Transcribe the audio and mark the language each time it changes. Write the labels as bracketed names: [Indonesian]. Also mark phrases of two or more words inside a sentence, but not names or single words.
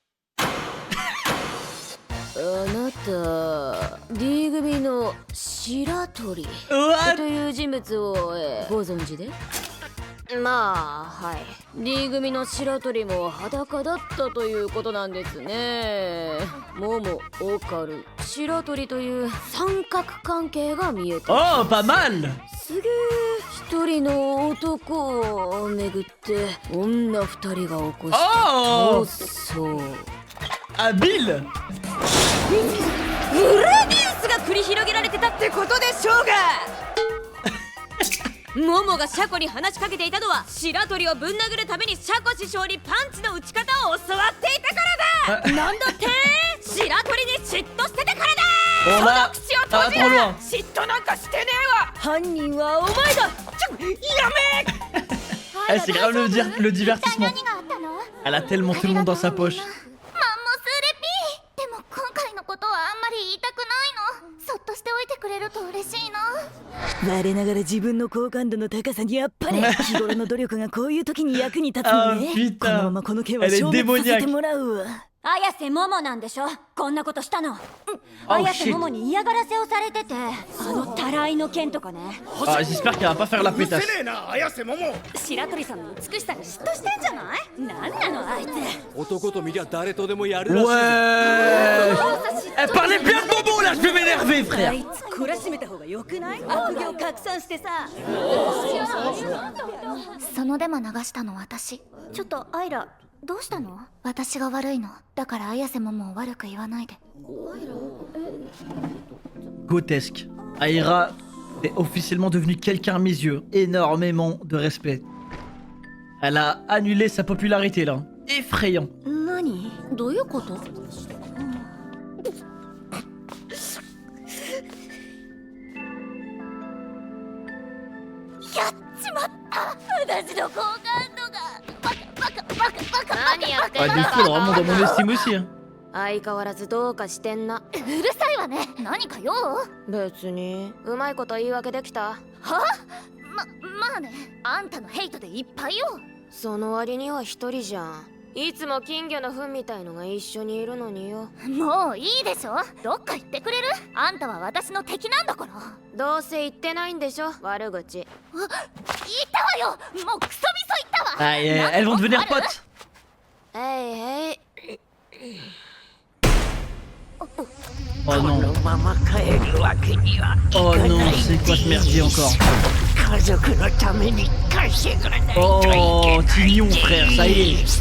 [Japanese] あなた D 組の白鳥 What? という人物を、ご存知で？まあはい。 D 組の白鳥も裸だったということなんですね。モモ、オカル、白鳥という三角関係が見えた。 [French] Oh, pas mal. [Japanese] すげえ。一人の男をめぐって女二人が起こした Oh そう。 Habile ブラディウスが繰り広げられてたってことでしょうがモモがシャコに話しかけていたのは白鳥をぶん殴るためにシャコ師匠にパンチの打ち方を教わっていたからだ。なんだって白鳥に嫉妬してたからだ。 [French] On a... Ah, trop loin [Japanese] 嫉妬なんかしてねえわ。犯人はお前だ。やめ [French] Eh, c'est grave le divertissement. [Japanese] 何があったの？ [French] Elle a tellement tout le monde dans sa poche. [Japanese] マンモスレピー。でも今回のことはあんまり言いたくないの。そっとしておいてくれると嬉しいな。我ながら自分の好感度の高さにやっぱり日頃の努力がこういう時に役に立つのね。 [French] Ah, putain. [Japanese] このままこの件は [French] Elle est [Japanese] 消滅させ [French] démoniaque. [Japanese] てもらうわ。綾瀬桃なんでしょ。こんなことしたの。 Oh 綾瀬 shit 桃に嫌がらせをされてて、たらいの件とかね。 [French] Ah, j'espère qu'elle va pas faire la pétasse. [Japanese] 白鳥さんの美しさに嫉妬してんじゃない？なんなのあいつ。男と見りゃ誰とでもやるらしい。 [French] Ouais Elle parlait bien de Momo là, je vais m'énerver [Japanese] あ [French] frère. [Japanese] いつ懲らしめた方がよくない？悪行拡散してさ。そのデマ流したの私。ちょっとアイラ、どうしたの？私が悪いの。だから綾瀬桃を悪く言わないで。 [French] Grotesque. Aira est officiellement devenue quelqu'un à mes yeux. Énormément de respect. Elle a annulé sa popularité là. Effrayant. [Japanese] 何？どういうこと？やっちまった。私の好感度がバカ。何やってん Ah, だ。 [French] des fois, vraiment dans mon estime aussi. Hein. [Japanese] 相変わらずどうかしてんな。うるさいわね。何か用？別にうまいこと言い訳できた。まあね。あんたのヘイトでいっぱいよ。その割には一人じゃん。いつも金魚の糞みたいのが一緒にいるのによ。もういいでしょ。どっか行ってくれる？あんたは私の敵なんだから。どうせ言ってないんでしょ、悪口。言ったわよ。もうクソみそ言ったわ。 [French] Ah, elles vont devenir potes. [Japanese] へい。 [French] Oh non. Oh non, c'est quoi ce merdier encore? Oh, Tignon frère, ça y est.